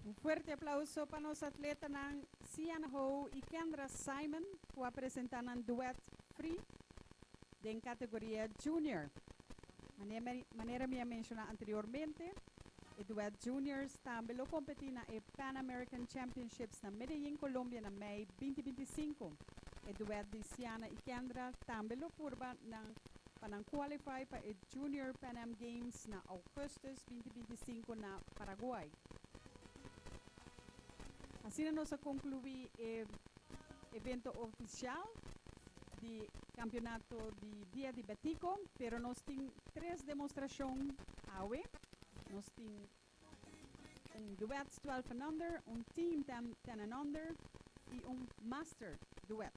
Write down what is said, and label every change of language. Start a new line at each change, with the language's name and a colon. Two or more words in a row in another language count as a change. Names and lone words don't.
Chavacano: Fuerte aplauso para los atletas ng Sian Ho y Kendra Simon que presentan ang
English: duet free
Chavacano: en categoría junior. Manera me mencioné anteriormente, el
English: duet juniors
Chavacano: también lo competirá en Pan American Championships na Medellín, Colombia na May 2025. El duet de Siana y Kendra también lo purba para qualify para el Junior Pan Am Games na Augustus 2025 na Paraguay. Así nos concluye el evento oficial del campeonato de Día de Betico, pero nos tiene 3 demostraciones AWE. Nos tiene un duet
English: 12 and under,
Chavacano: un team
English: 10 and under
Chavacano: y un
English: master duet.